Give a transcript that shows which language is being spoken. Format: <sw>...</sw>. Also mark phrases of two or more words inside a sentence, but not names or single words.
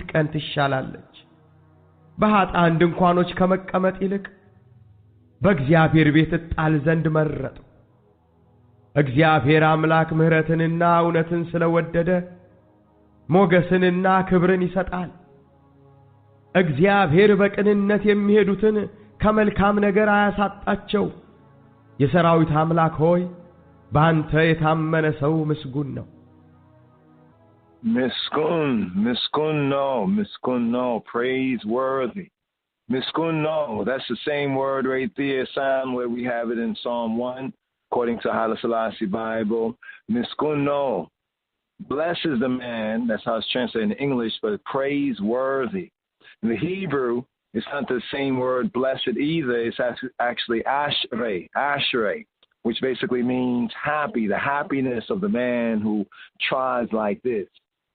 <am>ቀን ትሻላለች። በኃጥአን ድንኳኖች ከመቀመጥ ይልቅ በእግዚአብሔር ቤት እጣል ዘንድ መረጥሁ። እግዚአብሔር አምላክ ምሕረትንና እውነትን ስለወደደ ሞገስንና ክብርን ይሰጣል። እግዚአብሔር በቅንነት የሚሄዱትን ከመልካም ነገር አያሳጣቸው። የሰራዊት አምላክ ሆይ በአንተ የታመነ ሰው ምስጉን ነው።</am> <en>Miskunno, praiseworthy. Miskunno, that's the same word right there, Psalm, where we have it in Psalm 1, according to Haile Selassie Bible. Miskunno, blessed is the man, that's how it's translated in English, but praiseworthy. In the Hebrew, it's not the same word blessed either, it's actually ashrei, which basically means happy, the happiness of the man who tries like this.</en>